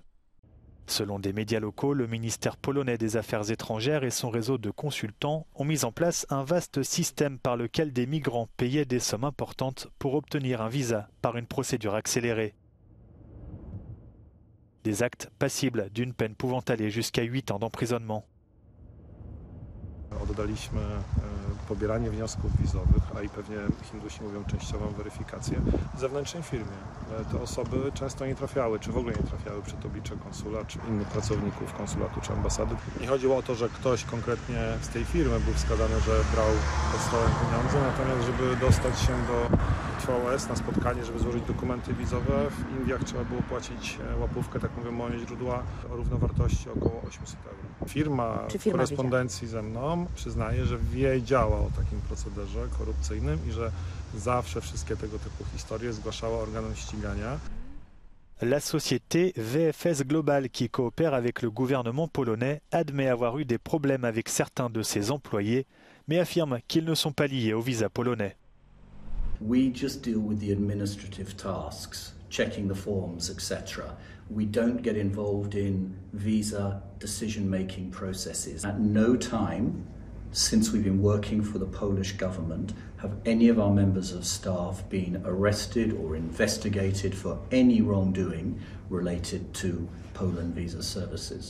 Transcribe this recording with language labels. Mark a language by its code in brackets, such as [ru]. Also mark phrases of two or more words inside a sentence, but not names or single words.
[fr] Selon des médias locaux, le ministère polonais des Affaires étrangères et son réseau de consultants ont mis en place un vaste système par lequel des migrants payaient des sommes importantes pour obtenir un visa par une procédure accélérée. Des actes passibles d'une peine pouvant aller jusqu'à 8 ans d'emprisonnement. [pl] Oddaliśmy pobieranie wniosków wizowych, a i pewnie Hindusi mówią częściową weryfikację w zewnętrznej firmie. Te osoby często nie trafiały, czy w ogóle nie trafiały przed oblicze konsula, czy innych pracowników konsulatu, czy ambasady. Nie chodziło o to, że ktoś konkretnie z tej firmy był wskazany, że brał pod stołem pieniądze, natomiast żeby dostać się do TVS na spotkanie, żeby złożyć dokumenty wizowe, w Indiach trzeba było płacić łapówkę, tak mówią moje źródła, o równowartości około 800 €. Firma w korespondencji ze mną przyznaje, że wiedziała o takim procederze korupcyjnym i że zawsze wszystkie tego typu historie zgłaszała organom ścigania. [fr] La société VFS Global, qui coopère avec le gouvernement polonais, admet avoir eu des problèmes avec certains de ses employés, mais affirme qu'ils ne sont pas liés au visa polonais. [en] We just deal with the administrative tasks, checking the forms, etc. We don't get involved in visa decision-making processes. At no time since we've been working for the Polish government have any of our members of staff been arrested or investigated for any wrongdoing related to Poland visa services.